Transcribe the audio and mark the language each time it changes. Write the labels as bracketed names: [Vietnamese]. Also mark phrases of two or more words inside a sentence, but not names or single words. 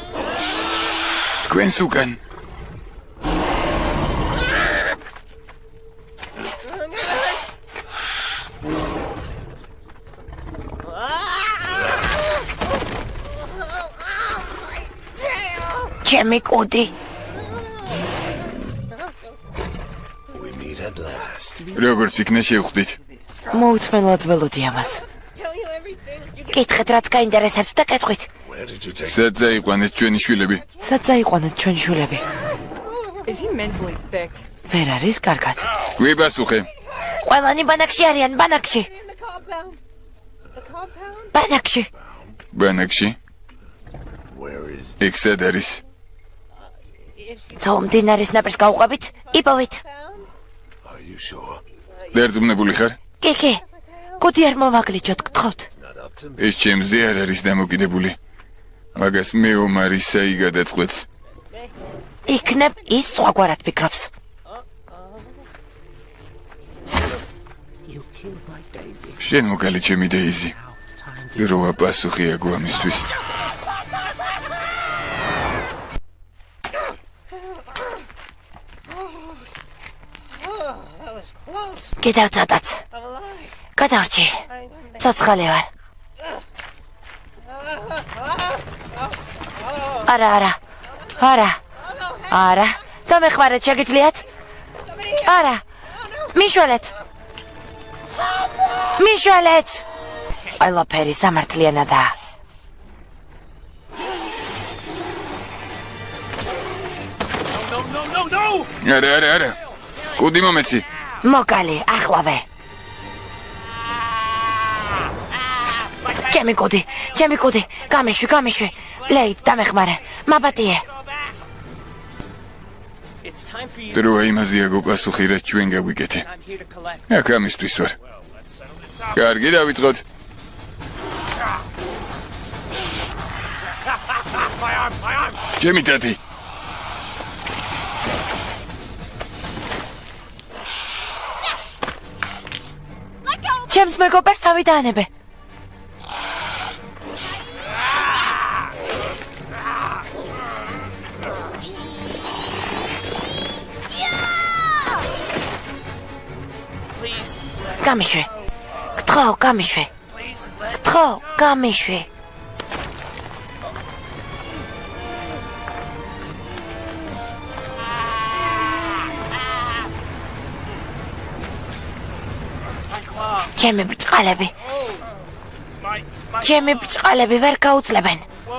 [Georgian] თქვენს უკან. ჩემი კუდი. [English] We meet at last. [Georgian] როგორც იქნა შევხვდით. მოუთმენლად ველოდი ამას. [English] Tell you everything. [Georgian] კითხეთ რაც გაინტერესებს და კეთყვით. [English] Where did you take [Georgian] სად წაიყვანეთ ჩვენი შვილები? სად წაიყვანეთ ჩვენი შვილები? [English] Is he mentally thick? [Georgian] ვერ არის კარგად. გვიპასუხე. ყველანი ბანაკში არიან, ბანაკში. [English] In the compound. The compound? [Georgian] ბანაკში. ბანაკში. [English] Where is [Georgian] იქ სად არის? თუ მდინარის ნაპირს გავყვებით, იპოვით. [English] Are you sure? [Georgian] დარწმუნებული ხარ? კი, კი. კუდი არ მომაგლიჯოთ, გთხოვთ. [English] Not up to me. [Georgian] ეს ჩემზე არ არის დამოკიდებული. მაგას მეომარი საი გადაწყვეტს. იქნებ ის სხვაგვარად ფიქრობს. [English] You killed my dad. Daisy. [Georgian] შენ მოგალი ჩემი დეიზი. როა პასუხია გვამისთვის. [English] That was close. [Georgian] კიდევ ცოტაც. [English] I'm alive. [Georgian] გადარჩი. ცოცხალი ვარ. არა. დამეხმარეთ, შეგიძლიათ? არა. მიშველეთ. ყველაფერი სამართლიანადაა. [English] No! [Georgian] არა. კუდი მომეცი. მოკალი, ახლავე. ჩემი კუდი. გამიშვი. ლეით, დამეხმარე. მაბატიე. [English] It's time for you. [Georgian] როა იმაზეა გოპასუხი, რაც ჩვენ გავიკეთე. [English] I'm here to collect. [Georgian] აქ ამისთვის ვარ. [English] Well, let's settle this up. [Georgian] კარგი, დავიწყოთ. [English] My arm! [Georgian] ჩემი თათი. ჩემს მეგობარს თავი დაანებე. [English] Please, [Georgian] გამიშვი. გთხოვ, გამიშვი. [English] please let [Georgian] გთხოვ, გამიშვი. [English] my claw. [Georgian] ჩემი ბრწყალები [English] My [Georgian] ვერ გაუძლებენ.